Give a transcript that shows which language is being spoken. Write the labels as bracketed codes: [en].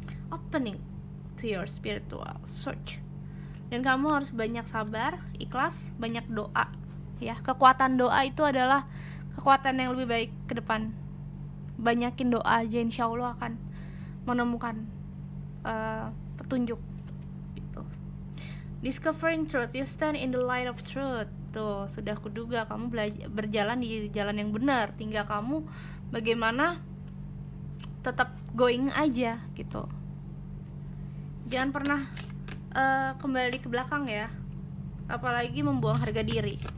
[en] Opening to your spiritual search. [id] Dan kamu harus banyak sabar, ikhlas, banyak doa. Ya, kekuatan doa itu adalah kekuatan yang lebih baik ke depan. Banyakin doa aja, insya Allah akan menemukan petunjuk gitu. [en] Discovering truth, you stand in the light of truth. [id] Tuh, sudah kuduga kamu berjalan di jalan yang benar. Tinggal kamu bagaimana tetap going aja gitu. Jangan pernah kembali ke belakang ya, apalagi membuang harga diri.